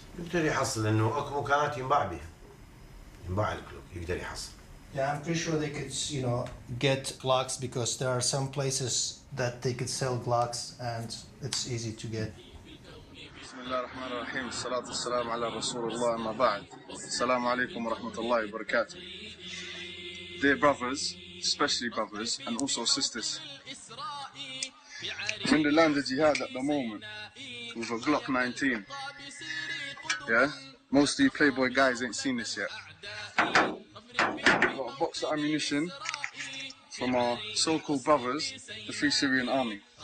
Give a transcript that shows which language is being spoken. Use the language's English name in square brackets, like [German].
[Arabic] يقدر يحصل انه اكو مكانات ينباع بها. ينباع الجلوك يقدر يحصل. [English] Yeah, I'm pretty sure they could, get Glocks because there are some places that they could sell Glocks and it's easy to get. [Arabic] بسم الله الرحمن الرحيم الصلاة والسلام على رسول الله أما بعد السلام عليكم ورحمة الله وبركاته. [English] Dear brothers, especially brothers and also sisters, we're in the land of jihad at the moment with a Glock 19. Yeah? Most of you Playboy guys ain't seen this yet. We've got a box of ammunition from our so-called brothers, the Free Syrian Army.